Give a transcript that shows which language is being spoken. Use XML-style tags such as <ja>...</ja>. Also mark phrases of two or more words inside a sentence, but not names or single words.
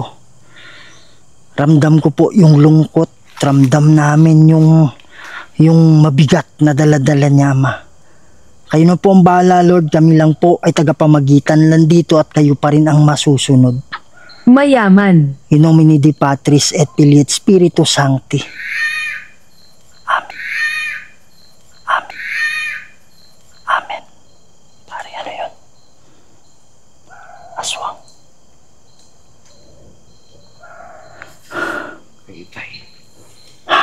<tl>Ramdam ko po yung lungkot, ramdam namin yung mabigat na daladala niya, Ama. Kayo na po ang bahala, Lord. Kami lang po ay tagapamagitan lang dito at kayo pa rin ang masusunod. Mayaman.</tl> <la>In nomine Dei Patris et Filii et Spiritus Sancti.</la> <tl>Amen. Amen. Amen. Pare, ano yun? Aswang. Kay Itay. Ha?</tl>